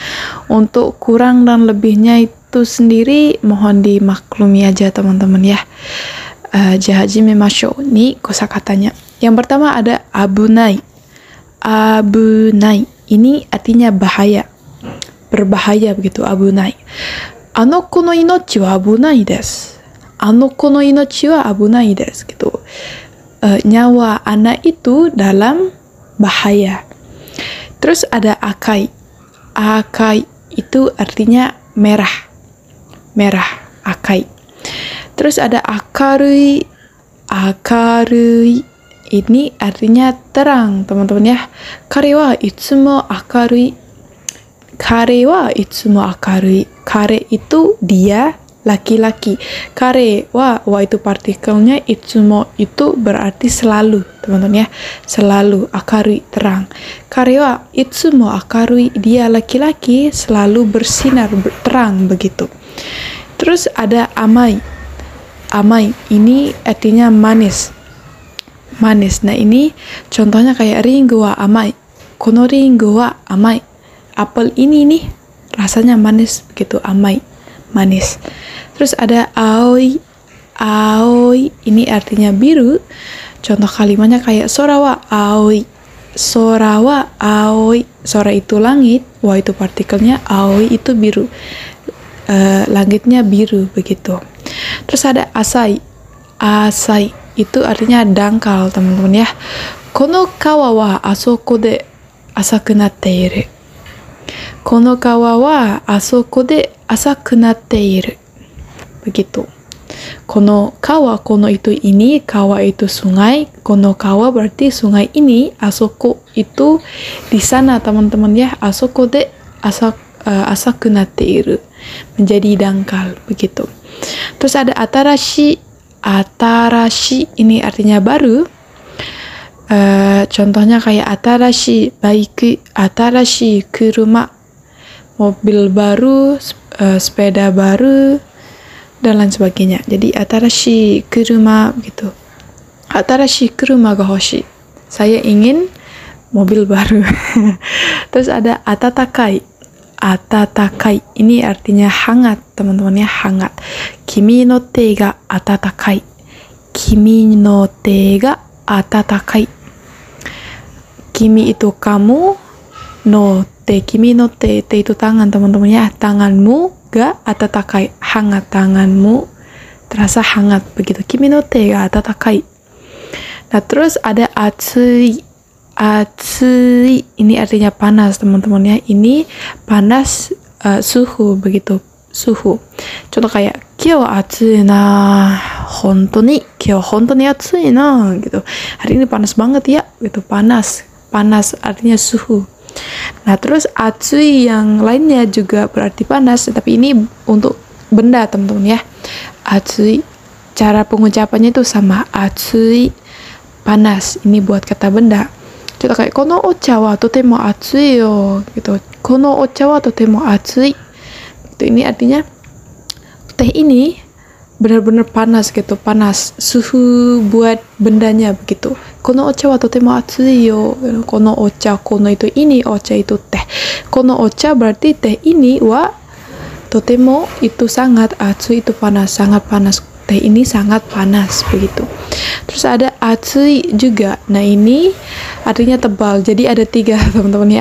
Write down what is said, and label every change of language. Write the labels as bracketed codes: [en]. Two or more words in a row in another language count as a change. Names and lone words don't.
[id] Untuk kurang dan lebihnya itu sendiri mohon dimaklumi aja, teman-teman ya. Hajimemashou. Ini kosakatanya. Yang pertama ada abunai. Abunai. Ini artinya bahaya. Berbahaya begitu, abunai. [ja] あの子の命は危ないです. あの子の命は危ないです gitu. [id] Nyawa anak itu dalam bahaya. Terus ada akai. Akai itu artinya merah. Merah, akai. Terus ada akarui. Akarui ini artinya terang, teman-teman ya. [ja] 彼はいつも明るい。彼はいつも明るい. [id] Kare itu dia, laki-laki. [ja] 彼は [id] itu partikelnya, itsumo itu berarti selalu, teman-teman ya. Selalu, akarui, terang. [ja] 彼はいつも明るい, [id] dia laki-laki selalu bersinar, terang begitu. Terus ada amai. Amai ini artinya manis. Manis. Nah, ini contohnya kayak [ja] りんごは甘い. このりんごは甘い. [id] Apel ini nih rasanya manis begitu, amai. Manis. Terus ada aoi. Aoi ini artinya biru. Contoh kalimatnya kayak [ja] 空は青い。空は青い. [id] Sora itu langit, wa itu partikelnya, aoi itu biru. Langitnya biru begitu. Terus ada asai. Asai itu artinya dangkal, teman-teman ya. [ja] この川はあそこで浅くなっている. この川はあそこで浅くなっている. [id] Begitu. [ja] この川, [id] kono itu ini, kawa itu sungai. [ja] この川 [id] berarti sungai ini, asoko itu di sana, teman-teman ya. [ja] あそこで浅くなっている. [id] Menjadi dangkal begitu. Terus ada atarashi. Atarashi ini artinya baru. Contohnya kayak [ja] 新しいバイク、新しい車, [id] mobil baru, sepeda baru, dan lain sebagainya. Jadi [ja] 新しい車 [id] gitu. [ja] 新しい車が欲しい. [id] Saya ingin mobil baru. Terus ada atatakai. Atatakai ini artinya hangat, teman-teman ya, hangat. [ja] 君の手が温かい。君の手が温かい. [id] Kimi itu kamu, [ja] の手、君の手、手 [id] itu tangan, teman-teman ya. Tanganmu [ja] が温かい, [id] hangat, tanganmu terasa hangat begitu. [ja] 君の手が温かい. [id] Nah, terus ada atsui. Atsui ini artinya panas, teman-teman ya. Ini panas, suhu begitu, suhu. Contoh kayak [ja] 今日暑いな、本当に今日本当に暑いな gitu. [id] Hari ini panas banget ya gitu, panas. Panas artinya suhu. Nah, terus atsui yang lainnya juga berarti panas, tapi ini untuk benda, teman-teman ya. Atsui, cara pengucapannya itu sama, atsui panas. Ini buat kata benda. Contoh kayak [ja] このお茶はとても熱いよ [id] gitu. [ja] このお茶はとても熱い. [id] Itu ini artinya teh ini benar-benar panas gitu, panas. Suhu buat bendanya begitu. [ja] このお茶はとても熱いよ. このお茶, [id] kono itu ini, ocha itu teh. [ja] このお茶 [id] berarti teh ini, [ja] はとても [id] itu sangat, atsui itu panas, sangat panas. Teh ini sangat panas begitu. Terus ada atsui juga. Nah, ini artinya tebal. Jadi ada 3, teman-teman ya.